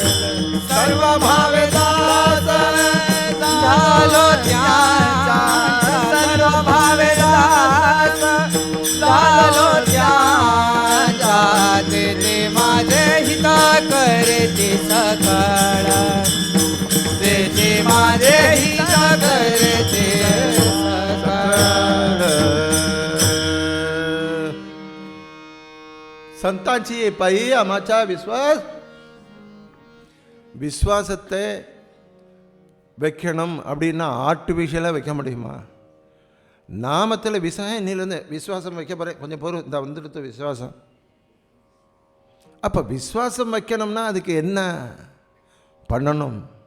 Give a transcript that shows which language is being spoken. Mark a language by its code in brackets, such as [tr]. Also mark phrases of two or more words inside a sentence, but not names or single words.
[mr] सर्व भावे दास झालो त्यांचा, सर्व भावे दास झालो त्यांचा, ते माझे हित करते सकळ, ते माझे हित करते सकळ. संतांची पायी आमाचा विश्वास. [ta] விஸ்வாசத்தை வைக்கணும் அப்படின்னா ஆர்டிஃபிஷியலாக வைக்க முடியுமா? நாமத்தில் இன்னிலேருந்து விசுவாசம் வைக்க போகிறேன், கொஞ்சம் பொருள் இந்த வந்துடுத்து விசுவாசம். அப்போ விசுவாசம் வைக்கணும்னா அதுக்கு என்ன பண்ணணும்?